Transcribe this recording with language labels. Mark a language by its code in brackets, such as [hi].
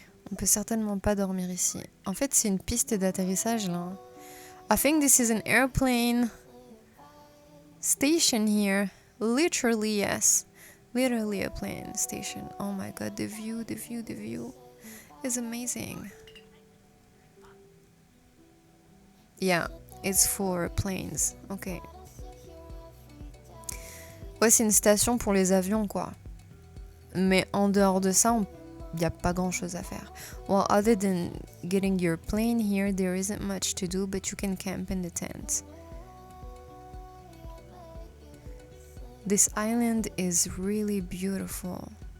[fr] On peut certainement pas dormir ici. En fait, c'est une piste d'atterrissage là. [en] I think this is an airplane station here. Literally, yes. Literally a plane station. Oh my god, the view, the view, the view is amazing. Yeah, it's for planes. Ok. [fr] Ouais, c'est une station pour les avions, quoi. Mais en dehors de ça, il n'y a pas grand chose à faire. [en] Well, other than getting your plane here, there isn't much to do, but you can camp in the tent. This island is really beautiful.